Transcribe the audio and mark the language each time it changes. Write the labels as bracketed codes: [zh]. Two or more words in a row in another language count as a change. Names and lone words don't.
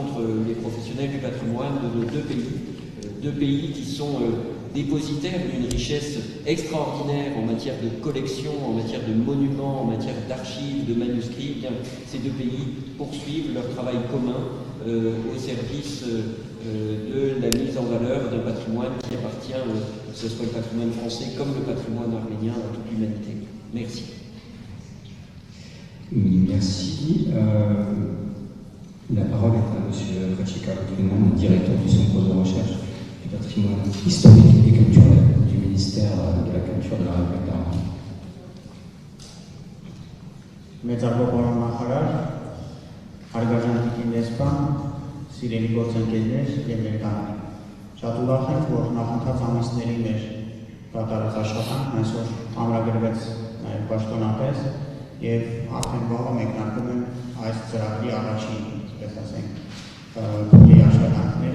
[fr] entre les professionnels du patrimoine de nos deux pays qui sont dépositaires d'une richesse extraordinaire en matière de collection, en matière de monuments, en matière d'archives, de manuscrits, eh bien, ces 2 pays poursuivent leur travail commun au service de la mise en valeur d'un patrimoine qui appartient, que ce soit le patrimoine français comme le patrimoine arménien, à toute l'humanité. Merci. Merci. La parole est à M. Rachika Lutfinan, directeur du Centre de recherche du patrimoine historique et culturel du ministère de la Culture de la République d'Arménie. [hy] Մեծարգո պարոն նախարար, հարգարժան դեսպան, սիրելի գործընկերներ եւ ներկաներ։ Շատ ուրախ եմ, որ նախընթաց ամիսների մեր կատարած աշխատանքն այսօր ամրագրվեց նաեւ պաշտոնապես եւ արդեն վաղը մեկնարկում են այս ծրագրի առաջին, այսպես ասենք, փուլի աշխատանքները,